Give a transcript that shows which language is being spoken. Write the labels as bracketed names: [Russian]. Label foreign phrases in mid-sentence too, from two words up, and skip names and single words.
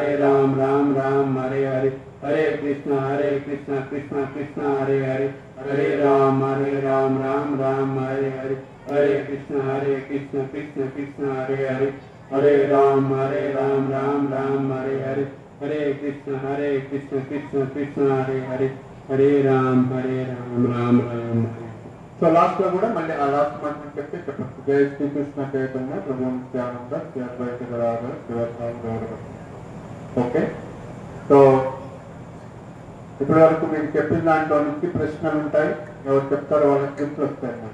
[Sanskrit] Ram Hare Hare Hare Krishna Krishna Krishna Hare Hare Hare Ram Ram Hare Hare Hare Krishna Krishna Krishna Hare Hare Hare Ram Ram Hare Hare Hare Krishna Krishna Krishna Hare Hare Hare Ram Ram Hare. [Telugu] సో లాస్ట్ లో కూడా మళ్ళీ ఆ లాస్ట్ మంత్రం చెప్తే చెప్పండి. [Sanskrit] జై శ్రీకృష్ణ చైతన్య ప్రభు నిత్యానంద శ్రీ అద్వైత గదాధర శివస్వామి గౌరవ. [Telugu] ఓకే, సో ఇప్పటి వరకు మీకు చెప్పిన దాంట్లో నుంచి ప్రశ్నలు ఉంటాయి. ఎవరు చెప్తారో వాళ్ళకి గిఫ్ట్లు వస్తాయి అన్నమాట.